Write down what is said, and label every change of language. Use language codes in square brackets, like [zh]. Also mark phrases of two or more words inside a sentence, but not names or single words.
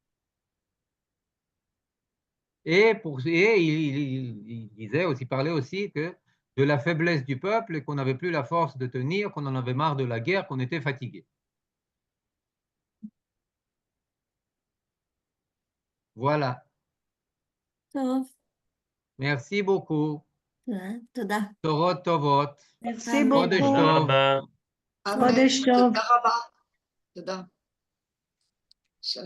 [fr] Et il disait aussi, parlait aussi que de la faiblesse du peuple et qu'on n'avait plus la force de tenir, qu'on en avait marre de la guerre, qu'on était fatigué. Voilà. [he] Tov. [fr] Merci beaucoup. [he] Toda. תורות טובות. [fr] Merci [he] Chodesh [fr] beaucoup. [he] tov. Abba. חודש טוב. תודה.